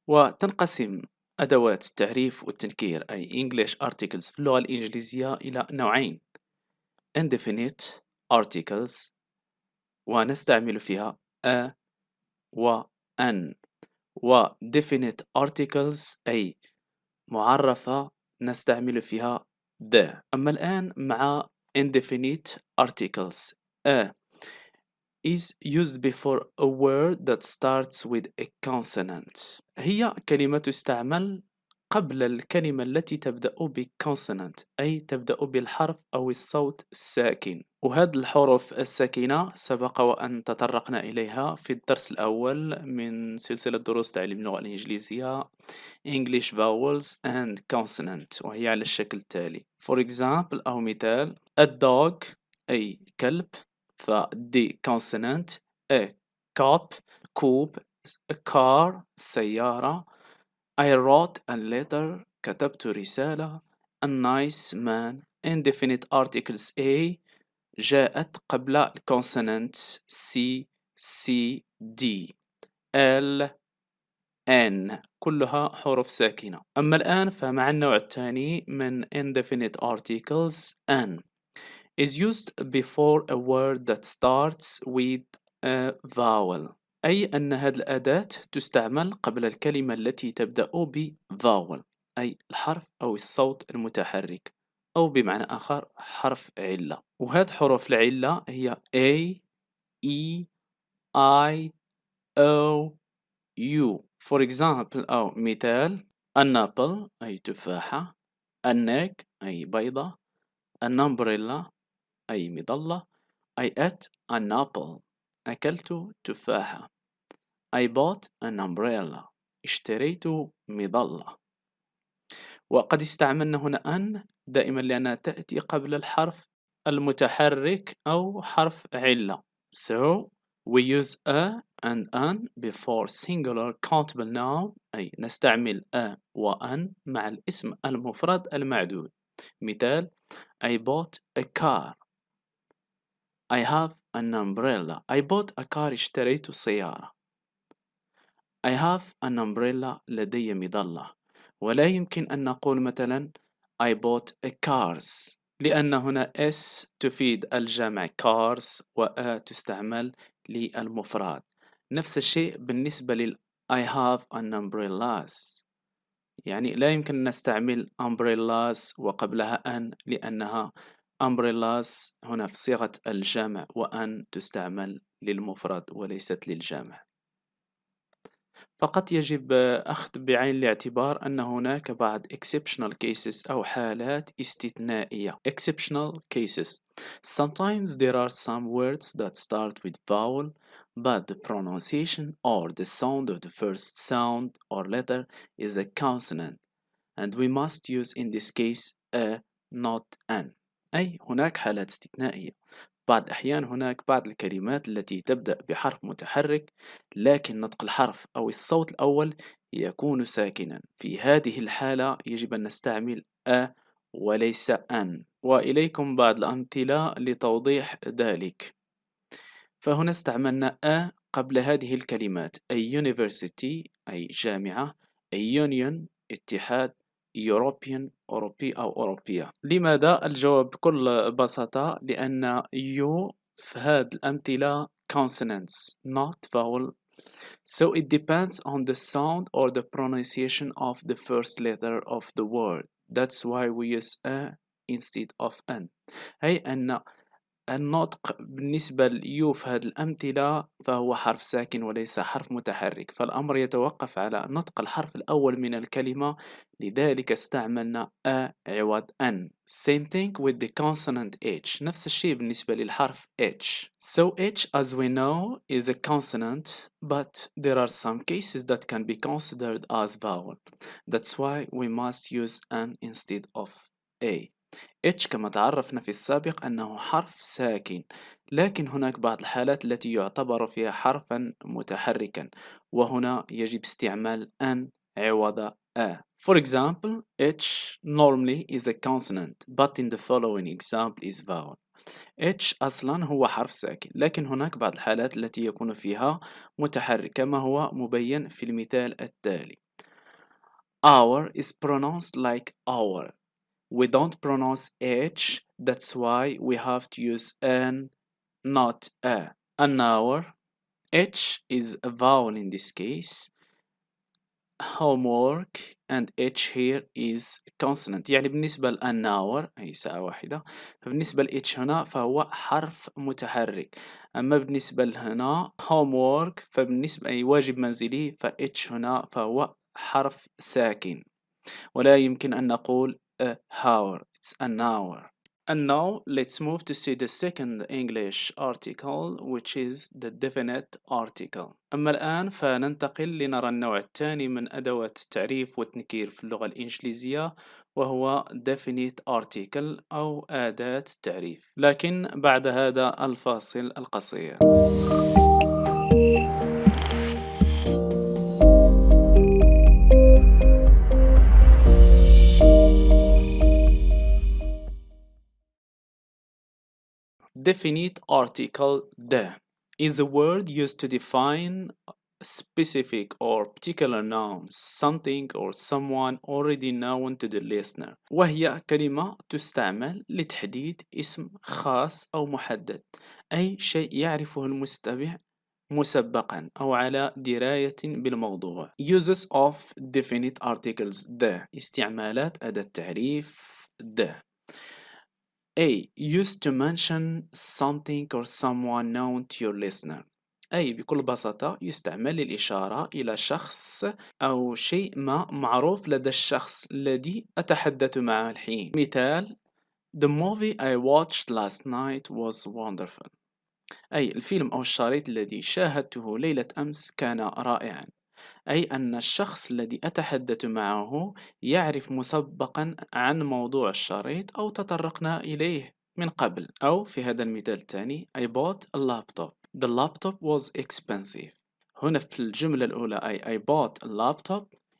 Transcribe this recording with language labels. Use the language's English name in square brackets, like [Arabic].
[Arabic] وتنقسم أدوات التعريف والتنكير أي [English] English articles [Arabic] في اللغة الإنجليزية إلى نوعين: indefinite articles ونستعمل فيها a و an، و definite articles أي معرفة نستعمل فيها the. أما الآن مع indefinite articles. [English] a is used before a word that starts with a consonant. [Arabic] هي كلمة تستعمل قبل الكلمة التي تبدأ بconsonant، أي تبدأ بالحرف أو الصوت الساكن. وهذه الحروف الساكنة سبق وأن تطرقنا إليها في الدرس الأول من سلسلة دروس تعليم اللغة الإنجليزية [English] English vowels and consonant، [Arabic] وهي على الشكل التالي. [English] For example [Arabic] أو مثال: [English] a dog [Arabic] أي كلب، [English] ف D consonant، a cup [Arabic] كوب، [English] a car [Arabic] سيارة، [English] I wrote a letter [Arabic] كتبت رسالة، [English] a nice man. [Arabic] indefinite articles A جاءت قبل الكونسونانت C C D L N، كلها حروف ساكنة. أما الآن فمع النوع الثاني من indefinite articles. [English] N is used before a word that starts with a vowel، [Arabic] أي أن هذه الأداة تستعمل قبل الكلمة التي تبدأ ب vowel، أي الحرف أو الصوت المتحرك، أو بمعنى آخر حرف علة. وهذه حروف العلة هي A E I O U. [English] For example [Arabic] أو مثال: [English] an apple [Arabic] أي تفاحة، [English] an egg [Arabic] أي بيضة، [English] an umbrella [Arabic] أي مظلة. [English] I ate an apple [Arabic] أكلت تفاحة. [English] I bought an umbrella [Arabic] اشتريت مظلة. وقد استعملنا هنا أن دائما لأنها تأتي قبل الحرف المتحرك أو حرف علة. [English] So we use a and an before singular countable noun، [Arabic] أي نستعمل a و an مع الاسم المفرد المعدود. [English] مثال: I bought a car. I have an umbrella. I bought a car [Arabic] اشتريت سيارة. [English] I have an umbrella [Arabic] لدي مظلة. ولا يمكن أن نقول مثلا [English] I bought a cars، [Arabic] لأن هنا s تفيد الجمع cars و a تستعمل للمفرد. نفس الشيء بالنسبة لل [English] I have an umbrellas، [Arabic] يعني لا يمكن أن نستعمل umbrellas وقبلها an، لأنها umbrellas هنا في صيغة الجمع، وأن تستعمل للمفرد وليست للجمع. فقط يجب أخذ بعين الاعتبار أن هناك بعض exceptional cases أو حالات استثنائية. [English] exceptional cases: sometimes there are some words that start with vowel but the pronunciation or the sound of the first sound or letter is a consonant and we must use in this case a not an. [Arabic] أي هناك حالات استثنائية. بعض الأحيان هناك بعض الكلمات التي تبدأ بحرف متحرك لكن نطق الحرف أو الصوت الأول يكون ساكنا. في هذه الحالة يجب أن نستعمل a وليس an، وإليكم بعض الأمثلة لتوضيح ذلك. فهنا استعملنا a قبل هذه الكلمات: a university أي جامعة، a union اتحاد، European أوروبي أو أوروبية. لماذا؟ الجواب بكل بساطة لأن [English] you في هذه الأمثلة consonants not vowel، so it depends on the sound or the pronunciation of the first letter of the word. That's why we use a instead of an. [Arabic] أي أن النطق بالنسبة ليو في هذه الأمثلة فهو حرف ساكن وليس حرف متحرك، فالأمر يتوقف على نطق الحرف الأول من الكلمة، لذلك استعملنا أ عوض أن. [English] Same thing with the consonant H. [Arabic] نفس الشيء بالنسبة للحرف H. [English] So H, as we know, is a consonant, but there are some cases that can be considered as vowel. That's why we must use an instead of A. [Arabic] H كما تعرفنا في السابق أنه حرف ساكن، لكن هناك بعض الحالات التي يعتبر فيها حرفا متحركا، وهنا يجب استعمال أن عوض A. [English] For example, H normally is a consonant, but in the following example is vowel. [Arabic] H أصلا هو حرف ساكن، لكن هناك بعض الحالات التي يكون فيها متحرك كما هو مبين في المثال التالي. [English] Hour is pronounced like hour. We don't pronounce H, that's why we have to use N, not A. An hour. H is a vowel in this case. Homework and H here is consonant. [Arabic] يعني بالنسبة لأن hour أي ساعة واحدة، فبالنسبة ل H هنا فهو حرف متحرك. أما بالنسبة لهنا homework فبالنسبة أي واجب منزلي، ف H هنا فهو حرف ساكن، ولا يمكن أن نقول [English] a hour, it's an hour. And now let's move to see the second English article, which is the definite article. [Arabic] أما الآن فننتقل لنرى النوع الثاني من أدوات التعريف والتنكير في اللغة الإنجليزية، وهو definite article أو أداة التعريف، لكن بعد هذا الفاصل القصير. [English] Definite article the is a word used to define a specific or particular noun, something or someone already known to the listener. [Arabic] وهي كلمة تستعمل لتحديد اسم خاص أو محدد، أي شيء يعرفه المستمع مسبقا أو على دراية بالموضوع. [English] Uses of definite articles the [Arabic] استعمالات أداة التعريف [English] the. A. Used to mention something or someone known to your listener. [Arabic] أي بكل بساطة يستعمل للإشارة إلى شخص أو شيء ما معروف لدى الشخص الذي أتحدث معه الحين. [English] مثال: The movie I watched last night was wonderful. [Arabic] أي الفيلم أو الشريط الذي شاهدته ليلة أمس كان رائعا. أي أن الشخص الذي أتحدث معه يعرف مسبقا عن موضوع الشريط أو تطرقنا إليه من قبل. أو في هذا المثال الثاني [English] I bought a laptop. The laptop was expensive. [Arabic] هنا في الجملة الأولى [English] I bought a laptop.